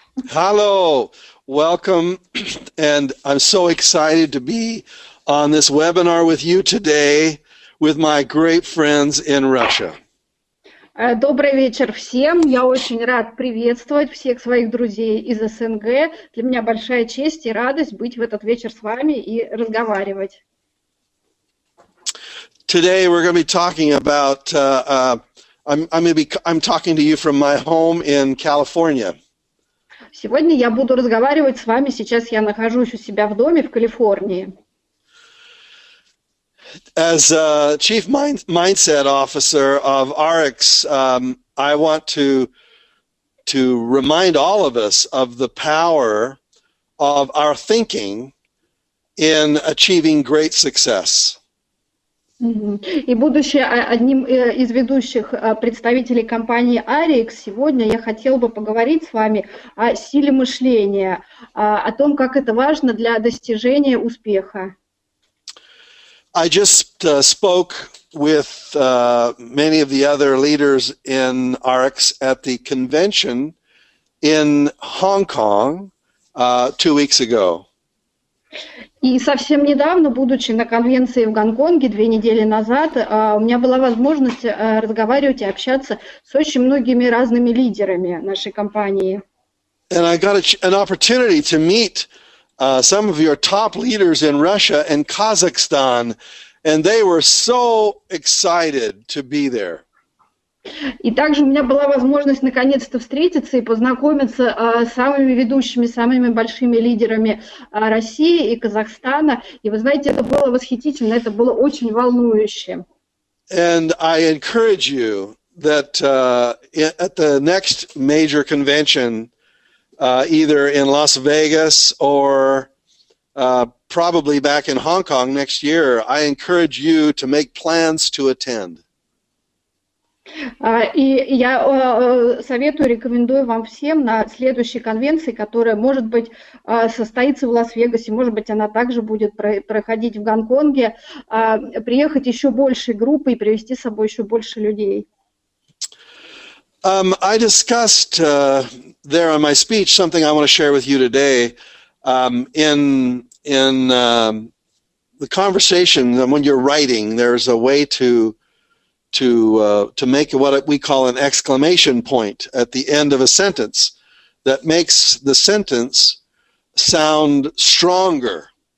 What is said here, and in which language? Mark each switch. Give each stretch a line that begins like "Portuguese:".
English: Hello, welcome, and I'm so excited to be on this webinar with you today with my great friends in Russia.
Russian: Добрый вечер всем. Я очень рад приветствовать всех своих друзей из СНГ. Для меня большая честь и радость быть в этот вечер с вами и разговаривать.
English: Today we're going to be talking about, I'm talking to you from my home in California.
Russian: Сегодня я буду разговаривать с вами. Сейчас я нахожусь у себя в доме в Калифорнии.
English: As Chief Mindset Officer of Arex, I want to remind all of us of the power of our thinking in achieving great success.
Russian: И будучи одним из ведущих представителей компании Arex, сегодня я хотела бы поговорить с вами о силе мышления, о том, как это важно для достижения успеха.
English: I just spoke with many of the other leaders in Arex at the convention in Hong Kong 2 weeks ago.
Russian: И совсем недавно, будучи на конвенции в Гонконге 2 недели назад, у меня была возможность разговаривать и общаться с очень многими разными лидерами нашей компании.
English: And I got an opportunity to meet some of your top leaders in Russia and Kazakhstan, and they were so excited to be there.
Russian: И также у меня была возможность наконец-то встретиться и познакомиться с самыми ведущими, самыми большими лидерами России и Казахстана. И вы знаете, это было восхитительно, это было очень волнующе.
English: And I encourage you that at the next major convention, either in Las Vegas or probably back in Hong Kong next year, I encourage you to make plans to attend.
Russian: И я советую, рекомендую вам всем на следующей конвенции, которая, может быть, состоится в Лас-Вегасе, может быть, она также будет проходить в Гонконге, приехать еще большей группой и привести с собой еще больше людей.
English: I discussed there on my speech something I want to share with you today. In the conversation, when you're writing, there's a way to make what we call an exclamation point at the end of a sentence that makes the sentence sound stronger.